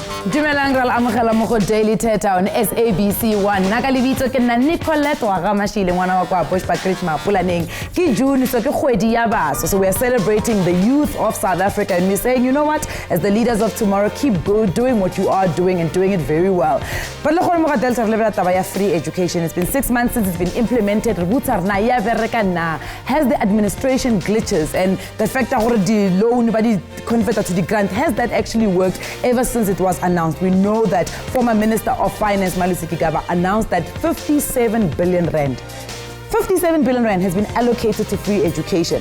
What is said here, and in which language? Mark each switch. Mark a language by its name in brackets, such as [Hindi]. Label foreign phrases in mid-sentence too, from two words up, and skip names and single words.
[Northern Sotho] Dumelang re amogela mo go Daily Thetha on SABC 1. Nakalibitso ke nna Nicolette wa ga Mashile ngwana wa kwa Bushbuckridge Mapulaneng. Ki June so ke kgwedi ya baso. [English] So we are celebrating the youth of South Africa and we're saying, you know what, as the leaders of tomorrow, keep doing what you are doing and doing it very well. [Northern Sotho] But le mo ga Delta re lebela taba ya [English] free education. It's been 6 months since it's been implemented. Has the administration glitches and the fact that the loan but converted to the grant, has that actually worked ever since it was announced? We know that former Minister of Finance Malusi Gigaba announced that 57 billion rand 57 billion rand has been allocated to free education.